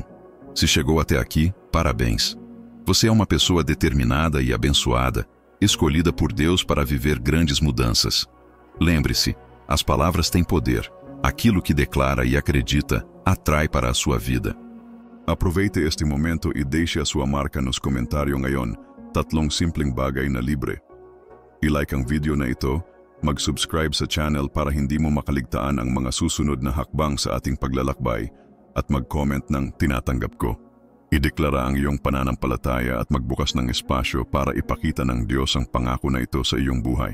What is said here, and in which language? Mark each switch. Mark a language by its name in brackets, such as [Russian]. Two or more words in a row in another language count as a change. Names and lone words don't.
[Portuguese] Se chegou até aqui, parabéns. Você é uma pessoa determinada e abençoada, escolhida por Deus para viver grandes mudanças. Lembre-se, as palavras têm poder. Aquilo que declara e acredita atrai para a sua vida. Aproveite este momento e deixe a sua marca nos comentários ngayon. [Filipino] Tatlong simpleng bagay na libre. I-like ang video na ito, mag-subscribe sa channel para hindi mo makaligtaan ang mga susunod na hakbang sa ating paglalakbay, at mag-comment ng tinatanggap ko. Ideklara ang iyong pananampalataya at magbukas ng espasyo para ipakita ng Diyos ang pangako na ito sa iyong buhay.